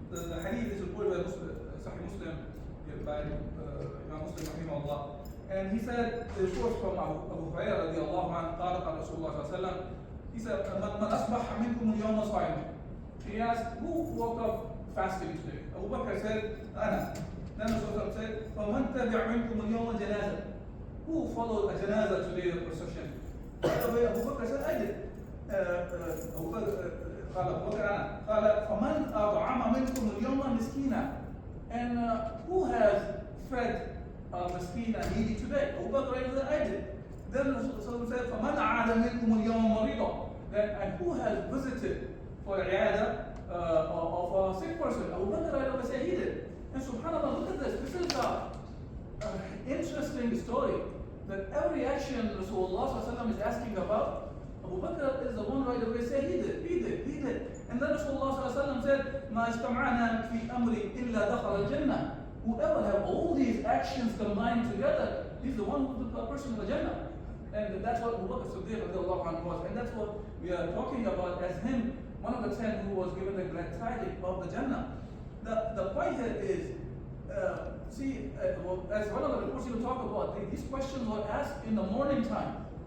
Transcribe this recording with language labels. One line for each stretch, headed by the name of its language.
English: The hadith is reported by Sahih Muslim, by Imam Muslim rahimahullah. And he said, the source from Abu Hurairah radiallahu anhu,
Arabic: قال قال
English: Rasulullah sallallahu alayhi wa sallam, he said,
Arabic: من أصبح منكم اليوم صائما.
English: He asked, who woke up fasting today? Abu Bakr said, أنا. Then Rasulullah said,
Arabic: فَمَنْ تَبِعْ مِنْكُمُ الْيَوْمَ جَنَازَةً.
English: Who followed a janazah today, the procession? By the way, Abu Bakr said, I did.
Arabic: Abu Bakr, قال أبو بكر أنا. قال فَمَنْ أَطْعَمَ مِنْكُمُ الْيَوْمَ مِسْكِينًا.
English: And who has fed a miskeen needy today? Abu Bakr said, I did. Then Rasulullah said,
Arabic: فَمَنْ عَادَ مِنْكُمُ الْيَوْمَ مَرِيضًا.
English: Then, and who has visited for iyadah of a sick person? Abu Bakr said, he did. And subhanAllah, look at this. This is an interesting story that every action Rasulullah is asking about, Abu Bakr is the one right away saying, he did. And then Rasulullah said,
Arabic: مَا اجْتَمَعْنَا فِي أَمْرٍ إِلَّا دَخَلَ الْجَنَّةِ.
English: Whoever have all these actions combined together, he's the one who's the person of the Jannah. And that's what Abu Bakr Siddiq was. And that's what we are talking about as him, one of the 10 who was given the glad tidings of the Jannah. The point here is, as one of the reports you talk about, these questions were asked in the morning time.